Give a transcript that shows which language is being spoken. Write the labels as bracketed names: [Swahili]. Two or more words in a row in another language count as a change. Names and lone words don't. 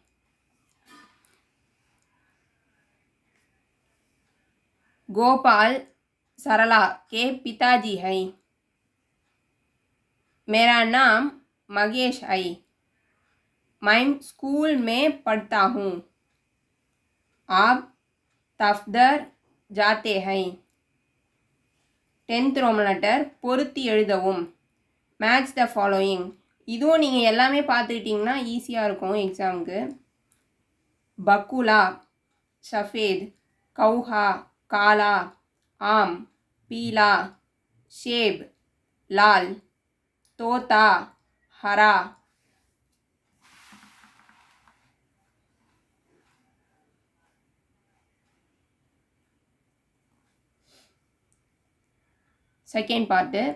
[Hindi] गोपाल सरला के पिताजी है. मेरा नाम मगेश है, मैं स्कूल में पढ़ता हूँ. आप दफ्तर जाते हैं. [Tamil] 10th [English] Roman letter [Tamil] பொருத்தி எழுதவும். [English] match the following. [Tamil] இதுவும் நீங்கள் எல்லாமே பார்த்துக்கிட்டிங்கன்னா ஈஸியாக இருக்கும் எக்ஸாமுக்கு. [Hindi] बकुला सफ़ेद, कौहा काला, आम पीला, सेब लाल, तोता हरा. [English] second part.